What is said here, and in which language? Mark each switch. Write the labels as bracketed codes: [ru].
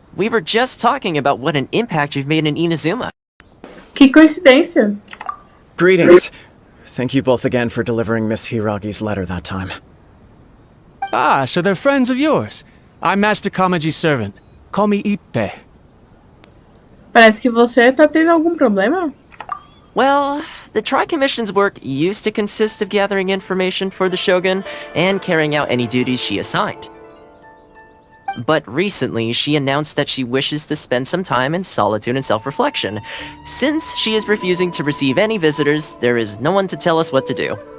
[en] We were just talking about what an impact you've made in Inazuma. [pt] Que coincidência. [en] Greetings. Thank you both again for delivering Miss Hiragi's letter that time. Ah, so they're friends of yours. I'm Master Kamaji's servant. Call me Ippe. [pt] Parece que você tá tendo algum problema. [en] Well, the Tri-Commission's work used to consist of gathering information for the Shogun and carrying out any duties she assigned. But recently, she announced that she wishes to spend some time in solitude and self-reflection. Since she is refusing to receive any visitors, there is no one to tell us what to do.